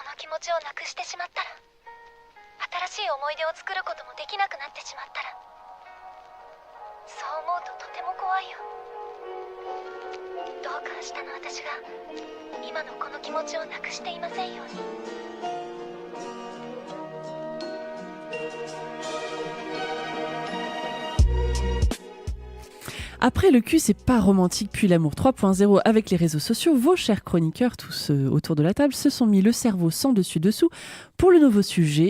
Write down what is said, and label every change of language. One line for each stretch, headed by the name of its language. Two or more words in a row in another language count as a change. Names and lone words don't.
Japanese: 持ちをなくしてしまったら、新しい思い出を作ることもできなくなってしまったら、そう思うととても怖いよ。どうか明日の私が今のこの気持ちをなくしていませんように。
French: Après le cul, c'est pas romantique, puis l'amour 3.0 avec les réseaux sociaux, vos chers chroniqueurs, tous autour de la table, se sont mis le cerveau sans dessus-dessous pour le nouveau sujet.